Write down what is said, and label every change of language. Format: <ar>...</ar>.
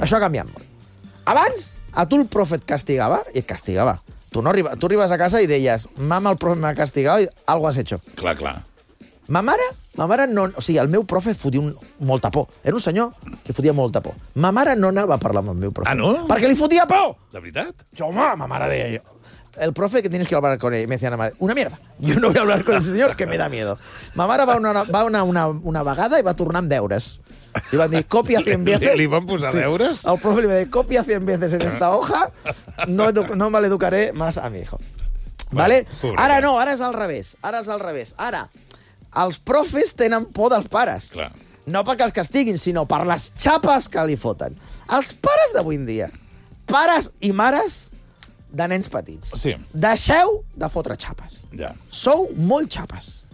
<ca>Això ha canviat molt. Abans, a tu el profe et castigava, i et castigava. Tu no arribes, tu arribes a casa i deies mama, el profe m'ha castigat i</ca> <es>algo has hecho.</es> <ca>Clar, clar. Ma mare... Ma mare no... O sigui, el meu profe fotia molta por. Era un senyor que fotia molta por. Ma mare no anava a parlar amb el meu profe. Ah, no? Perquè li fotia por! De veritat? Jo, home, ma mare deia jo...</ca> <es>El profe que tienes que hablar con él, me decía la madre, una mierda. Yo no voy a hablar con ese señor, que me da miedo.</es> <ca>Ma mare va una vegada i va tornar amb deures. Li van dir,</ca> <es>copia 100 veces.</es> <ca>Li van posar deures?</ca> <es>Sí.</es> <ca>El profe li va dir,</ca> <es>copia 100 veces en esta hoja, no maleducaré más a mi hijo.</es> <ca>¿Vale? Ara no, ara és al revés. Ara és al revés. Ara... Els profes tenen por dels pares. Clar. No perquè els castiguin, sinó per les xapes que li foten. Els pares d'avui en dia, pares i mares de nens petits, sí. Deixeu de fotre xapes. Ja. Sou molt xapes.</ca>